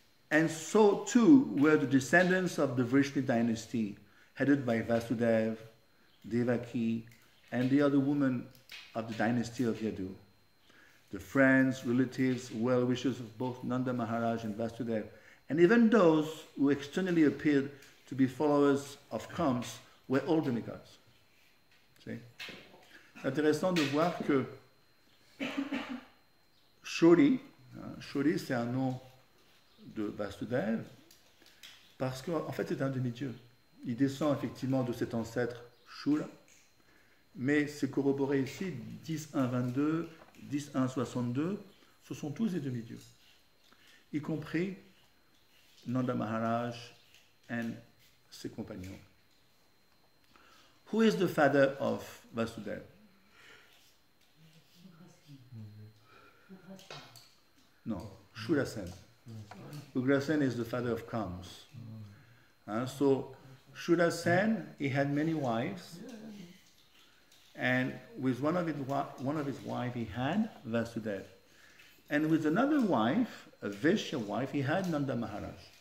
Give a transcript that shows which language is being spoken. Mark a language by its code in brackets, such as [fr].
[en] And so too were the descendants of the Vrishni dynasty, headed by Vasudeva, Devaki, and the other women of the dynasty of Yadu. The friends, relatives, well-wishers of both Nanda Maharaj and Vasudeva, and even those who externally appeared to be followers of Kamsa, were all demigods. [fr] C'est intéressant de voir que Shori c'est un nom de Vasudeva, parce qu'en fait c'est un demi-dieu. Il descend effectivement de cet ancêtre Shura, mais c'est corroboré ici, 10.1.22, 10.1.62, ce sont tous des demi-dieux, y compris Nanda Maharaj and ses compagnons. [en] Who is the father of Vasudeva? No, Shurasen. Ugrasen is the father of Kamsa. So Shurasen, he had many wives, and with one of his wives he had Vasudeva, and with another wife, a Vaishya wife, he had Nanda Maharaj.